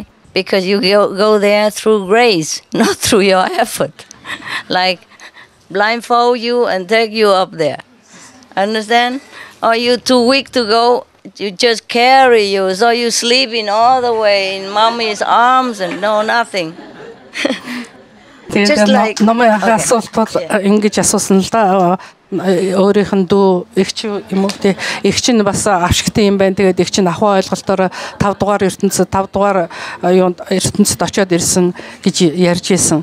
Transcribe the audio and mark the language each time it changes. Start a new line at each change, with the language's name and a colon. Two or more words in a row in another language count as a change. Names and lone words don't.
English: Because you go there through grace, not through your effort. Like blindfold you and take you up there. Understand? Or you too weak to go, you just carry you, so you sleeping all the way in mommy's arms and no nothing.
Mongolian: Тэгээд номын ах асуулт бол ингэж асуусан л да. Өөрийнх нь дүү эгч юм уу те эгч нь бас авшигтай юм байна. Тэгээд эгч нь ахуй ойлголтоор 5 дугаар ертөнцид 5 дугаар юунд ертөнцид очиод ирсэн гэж ярьж исэн.